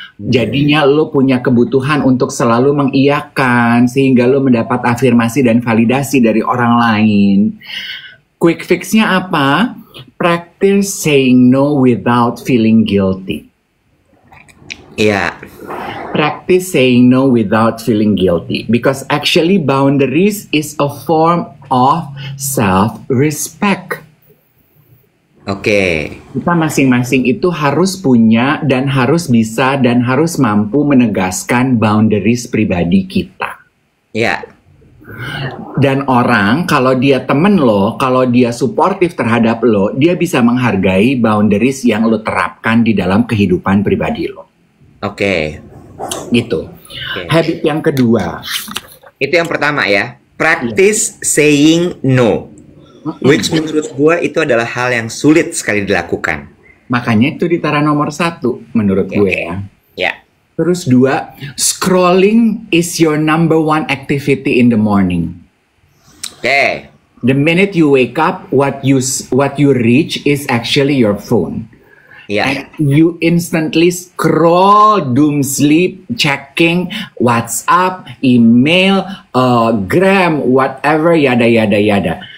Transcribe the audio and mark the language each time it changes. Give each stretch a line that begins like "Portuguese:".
Indonesian: Jadinya lo punya kebutuhan untuk selalu mengiyakan sehingga lo mendapat afirmasi dan validasi dari orang lain.
English: Quick fix-
Indonesian: nya apa?
English: Practice saying no without feeling guilty.
Indonesian: Iya.
English: Practice saying no without feeling guilty, because actually boundaries is a form of self-respect.
Indonesian: Oke. Kita masing-masing itu harus punya dan harus bisa dan harus mampu menegaskan boundaries pribadi kita. Iya. Dan orang kalau dia temen lo, kalau dia suportif terhadap lo, dia bisa menghargai boundaries yang lo terapkan di dalam kehidupan pribadi lo. Oke. Gitu. Oke. Habit yang kedua. Itu yang pertama ya.
English: Practice saying no.
Indonesian: Which menurut gua itu adalah hal yang sulit sekali dilakukan. Makanya itu di tara nomor 1 menurut gue ya. Ya.
English: Terus 2, scrolling is your number 1 activity in the morning.
Indonesian: Oke.
English: The minute you wake up, what you reach is actually your phone.
Indonesian: Ya.
English: And you instantly scroll, doom sleep, checking WhatsApp, email, Gram, whatever, yada yada yada.